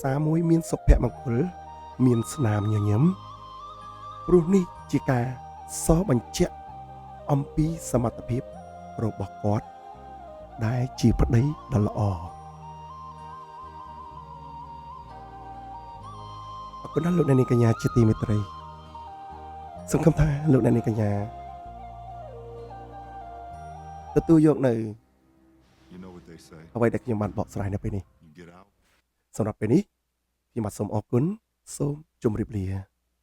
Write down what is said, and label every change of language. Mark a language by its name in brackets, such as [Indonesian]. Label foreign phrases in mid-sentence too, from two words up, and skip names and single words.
[Khmer] សារមួយមានសុភមង្គលមានស្នាមញញឹមព្រោះនេះជាការសរបញ្ជាក់អំពីសមត្ថភាពរបស់គាត់ដែលជាប្តីដ៏ល្អអរគុណដល់លោកអ្នកនាងកញ្ញាជាទីមេត្រីសង្ឃឹមថាលោកអ្នកនាងកញ្ញាទទួលយកនៅ [English] You know what they say. [Khmer] អ្វីដែលខ្ញុំបានបកស្រាយនៅពេលនេះ [English] You get out. [Khmer] សម្រាប់ពេលនេះខ្ញុំបាទសូមអរគុណសូមជម្រាបលា